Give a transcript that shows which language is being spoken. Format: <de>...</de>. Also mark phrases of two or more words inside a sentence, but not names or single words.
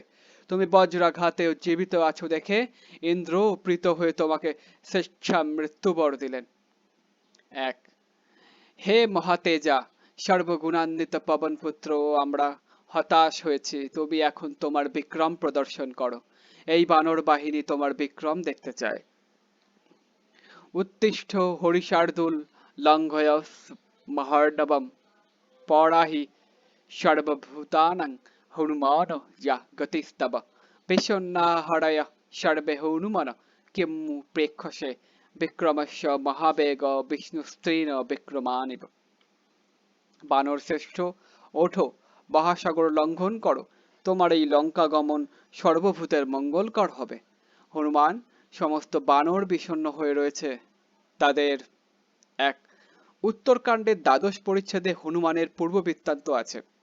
<bn>তুমি বজ্রাঘাতে জীবিত আছো দেখে ইন্দ্র প্রীত হয়ে তোমাকে স্বেচ্ছা মৃত্যুবর দিলেন। এক, হে মহাতেজা, সর্বগুণান্বিত পবন পুত্র, আমরা হতাশ হয়েছি। তুমি এখন তোমার বিক্রম প্রদর্শন করো। এই বানর বাহিনী তোমার বিক্রম দেখতে চায়।</bn> <sa>উত্তিষ্ঠ হরিশার্দুল লঙ্ঘয়স মহার্ণবম পরাহি সর্বভূতানাং হনুমান যা গতিস্তব বিষণ্ণাহরয় সর্বে হনুমান কিমু প্রেক্ষসে বিক্রমস্য মহাবেগ বিষ্ণুস্ত্রীণ বিক্রমানিব।</sa> <bn>বানর শ্রেষ্ঠ, ওঠো, মহাসাগর লঙ্ঘন করো। তোমার এই লঙ্কা গমন সর্বভূতের মঙ্গলকর হবে। হনুমান, সমস্ত বানর বিষণ্ণ হয়ে রয়েছে। তাদের এক, উত্তরকাণ্ডের 12 পরিচ্ছেদে হনুমানের পূর্ব বৃত্তান্ত আছে।</bn>